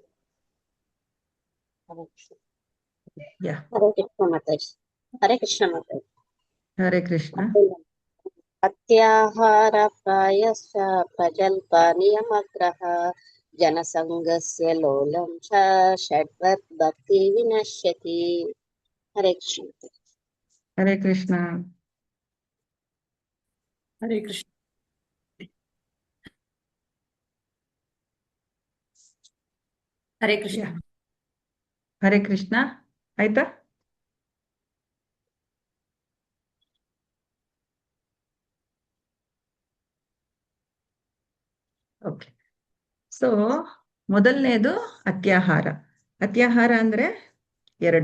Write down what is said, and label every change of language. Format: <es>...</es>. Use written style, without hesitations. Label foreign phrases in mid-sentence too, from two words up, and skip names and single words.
<sa>ಯಾ. ಹರೇ ಕೃಷ್ಣ ಮಾತಾಜಿ. ಹರೇ ಕೃಷ್ಣ ಮಾತಾಜಿ. ಹರೇ ಕೃಷ್ಣ. ಅತ್ಯಾಹಾರ ಪ್ರಾಯಶ್ಚ ಪ್ರಜಲ್ಪ ನಿಯಮಗ್ರಹ ಜನಸಂಗಸ್ಯ ಲೋಲಂ ಚ ಷಡ್ಭಕ್ತಿ ವಿನಶ್ಯತಿ. ಹರೇ ಕೃಷ್ಣ. ಹರೇ ಕೃಷ್ಣ. ಹರೇ ಕೃಷ್ಣ. ಹರೇ ಕೃಷ್ಣ. ಹರೇ ಕೃಷ್ಣ.</sa> <kn>ಆಯ್ತಾ? ಓಕೆ. ಸೊ ಮೊದಲನೇದು ಅತ್ಯಾಹಾರ. ಅತ್ಯಾಹಾರ ಅಂದ್ರೆ ಎರಡು.</kn>